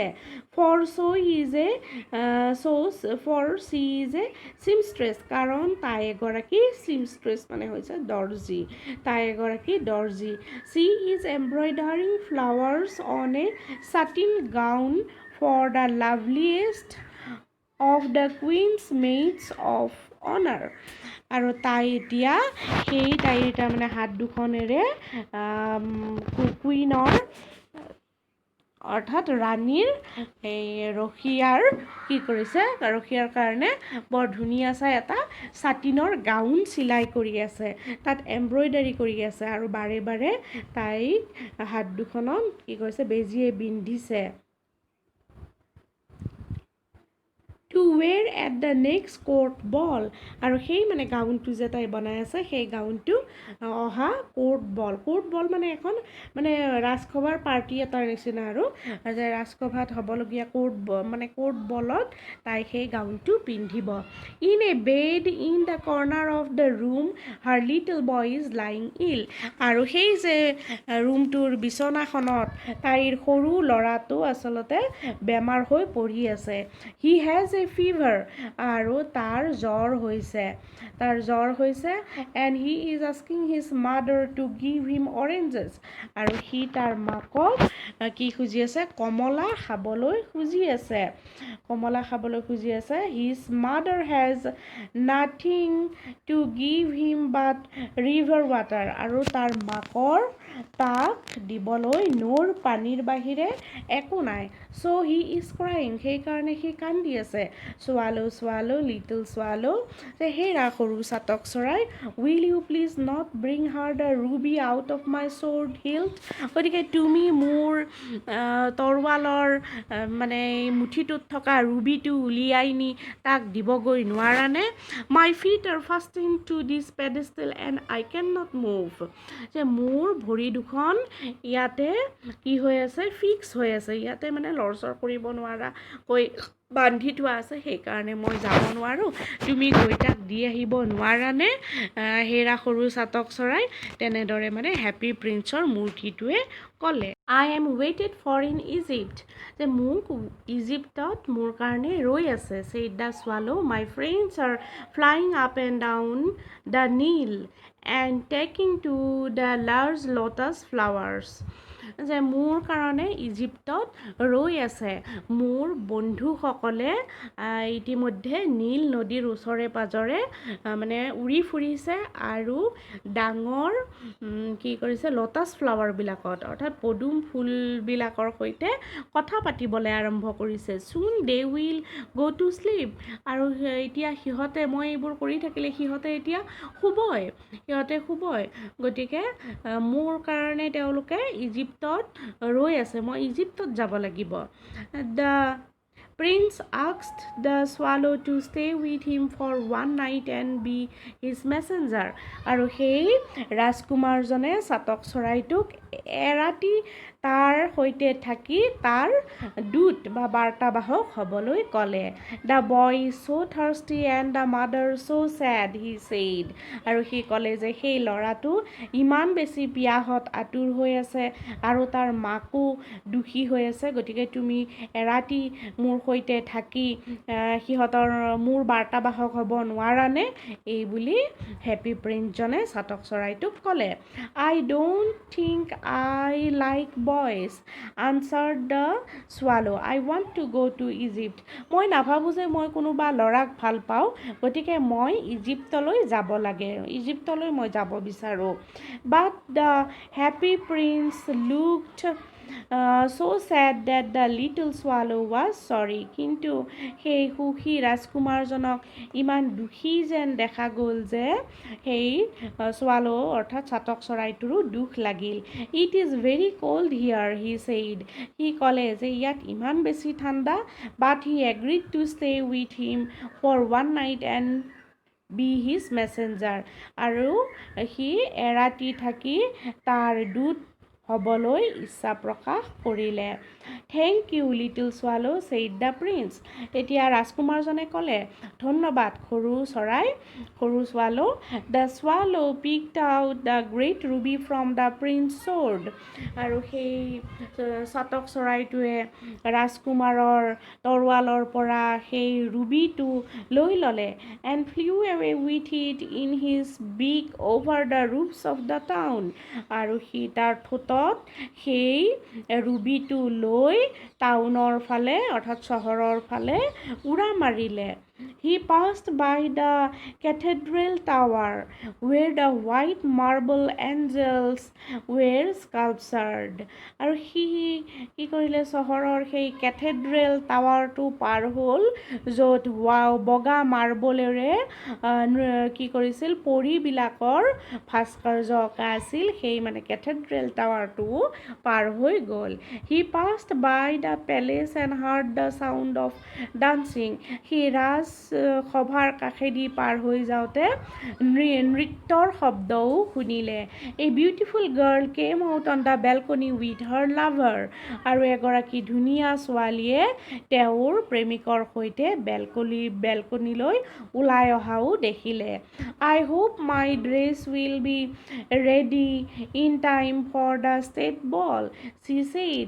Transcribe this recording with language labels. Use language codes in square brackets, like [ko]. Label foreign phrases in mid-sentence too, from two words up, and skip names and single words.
[en] For she is a seamstress, [as] কাৰণ তাই এগৰাকী seamstress মানে হৈছে দৰ্জী, তাই এগৰাকী দৰ্জী। [en] She is embroidering flowers on a satin gown for the loveliest of the Queen's maids of honor, [as] আৰু তাই এতিয়া তাইৰ তাৰমানে হাত দুখনেৰে কুইনৰ অৰ্থাৎ ৰাণীৰ ৰখীয়াৰ কি কৰিছে, ৰখীয়াৰ কাৰণে বৰ ধুনীয়া চাই এটা ছাটিনৰ গাউন চিলাই কৰি আছে, তাত এমব্ৰইডাৰী কৰি আছে, আৰু বাৰে বাৰে তাইক হাত দুখনত কি কৰিছে, বেজীয়ে বিন্ধিছে। [en] To wear at the next court ball, [as] আৰু সেই মানে গাউনটো যে তাই বনাই আছে সেই গাউনটো অহা [en] court ball [as] মানে এখন মানে ৰাজসভাৰ পাৰ্টি এটাৰ নিচিনা, আৰু যে ৰাজসভাত হ'বলগীয়া কোৰ্ট বলত তাই সেই গাউনটো পিন্ধিব। [en] In a bed in the corner of the room her little boy is lying ill, [as] আৰু সেই যে ৰুমটোৰ বিচনাখনত তাইৰ সৰু ল'ৰাটো আচলতে বেমাৰ হৈ পৰি আছে। [en] He has a fever, [as] আৰু তাৰ জ্বৰ হৈছে, [en] and he is asking his mother to give him oranges, [as] আৰু সি তাৰ মাকক কি খুজি আছে, কমলা খাবলৈ খুজি আছে। [en] His mother has nothing to give him but river water, [as] আৰু তাৰ মাকৰ তাক দিবলৈ নৈৰ পানীৰ বাহিৰে একো নাই। [en] So he is crying, [as] সেইকাৰণে সি কান্দি আছে। [en] Swallow, little swallow, [as] যে হেৰা সৰু চাতক চৰাই, [en] will you please not bring her the ruby out of my sword hilt, [as] গতিকে তুমি মোৰ তৰোৱালৰ মানে মুঠিটোত থকা ৰুবিটো উলিয়াই নি তাক দিবগৈ নোৱাৰানে? [en] My feet are fastened to this pedestal and I cannot move, [as] যে মোৰ ভৰি দুখন ইয়াতে কি হৈ আছে, ফিক্স হৈ আছে, ইয়াতে মানে লৰচৰ কৰিব নোৱাৰাকৈ বান্ধি থোৱা আছে, সেইকাৰণে মই যাব নোৱাৰোঁ, তুমি গৈ তাক দি আহিব নোৱাৰানে? হেৰা সৰু চাতক চৰাই, তেনেদৰে মানে হেপী প্ৰিন্সৰ মূৰ্তিটোৱে ক'লে। [en] I am waited for in Egypt, [as] যে মোক ইজিপ্তত মোৰ কাৰণে ৰৈ আছে। [en] Said the swallow, my friends are flying up and down the Nile and taking to the large lotus flowers, [as] যে মোৰ কাৰণে ইজিপ্তত ৰৈ আছে। মোৰ বন্ধুসকলে ইতিমধ্যে নীল নদীৰ ওচৰে পাজৰে মানে উৰি ফুৰিছে, আৰু ডাঙৰ কি কৰিছে, লটাছ ফ্লাৱাৰবিলাকত অৰ্থাৎ পদুম ফুলবিলাকৰ সৈতে কথা পাতিবলৈ আৰম্ভ কৰিছে। [en] Soon they will go to sleep, [as] আৰু এতিয়া সিহঁতে, মই এইবোৰ কৰি থাকিলে সিহঁতে এতিয়া শুবই, গতিকে মোৰ কাৰণে তেওঁলোকে ইজিপ্তত ৰৈ আছে, মই ইজিপ্তত যাব লাগিব। [en] The Prince asked the swallow to stay with him for one night and be his messenger. [as] আৰু সেই ৰাজকুমাৰজনে চাতক চৰাইটোক এৰাতি তাৰ সৈতে থাকি তাৰ দূত বা বাৰ্তাবাহক হ'বলৈ ক'লে. [en] The boy is so thirsty and the mother so sad, he said. [as] আৰু সি ক'লে যে সেই ল'ৰাটো ইমান বেছি পিয়াহত আতুৰ হৈ আছে আৰু তাৰ মাকো দুখী হৈ আছে, গতিকে তুমি এৰাতি মোৰ সৈতে থাকি সিহঁতৰ মোৰ বাৰ্তাবাহক হ'ব নোৱাৰানে? এই বুলি হেপী প্ৰিন্সজনে চাতক চৰাইটোক ক'লে. [en] I don't think I like boys, answered the swallow. I want to go to Egypt. [as] মই নাভাবোঁ যে মই কোনোবা ল'ৰাক ভাল পাওঁ, গতিকে মই ইজিপ্তলৈ যাব লাগে, ইজিপ্তলৈ মই যাব বিচাৰোঁ. [en] But the happy prince looked so sad that the little swallow was sorry. [as] কিন্তু সেই সুখী ৰাজকুমাৰজনক ইমান দুখী যেন দেখা গ'ল যে সেই swallow অৰ্থাৎ চাতক চৰাইটোৰো দুখ লাগিল. [en] It is very cold here, he said. [as] সি ক'লে যে ইয়াত ইমান বেছি ঠাণ্ডা, [en] but he agreed to stay with him for one night and be his messenger. [as] আৰু সি এৰাতি থাকি তাৰ দূত হ'বলৈ ইচ্ছা প্ৰকাশ কৰিলে. [en] Thank you, little swallow, said the prince. [as] এতিয়া ৰাজকুমাৰজনে ক'লে, ধন্যবাদ সৰু চৰাই, সৰু swallow. [en] The swallow picked out the great ruby from the prince's sword. [as] আৰু সেই চাতক চৰাইটোৱে ৰাজকুমাৰৰ তৰোৱালৰ পৰা সেই ৰুবিটো লৈ ল'লে [en] and flew away with it in his beak over the roofs of the town. [as] আৰু সি তাৰ ঠোঁটত সেই ৰুবিটো লৈ টাউনৰ ফালে অৰ্থাৎ চহৰৰ ফালে উৰা মাৰিলে. [en] He passed by the cathedral tower where the white marble angels were sculptured. [as] আৰু সি কি কৰিলে, চহৰৰ সেই কেথেড্ৰেল টাৱাৰটো পাৰ হ'ল য'ত বগা মাৰ্বলেৰে কি কৰিছিল, পৰিবিলাকৰ ভাস্কৰ্য অঁকা আছিল, সেই মানে কেথেড্ৰেল টাৱাৰটো পাৰ হৈ গ'ল. [en] He passed by the palace and heard the sound of dancing. [as] সি সভাৰ কাষেদি পাৰ হৈ যাওঁতে নৃত্যৰ শব্দও শুনিলে. [en] A beautiful girl came out on the balcony with her lover. [as] আৰু এগৰাকী ধুনীয়া ছোৱালীয়ে তেওঁৰ প্ৰেমিকৰ সৈতে বেলকনিলৈ ওলাই অহাও দেখিলে. [en] I hope my dress will be ready in time for the state ball, she said.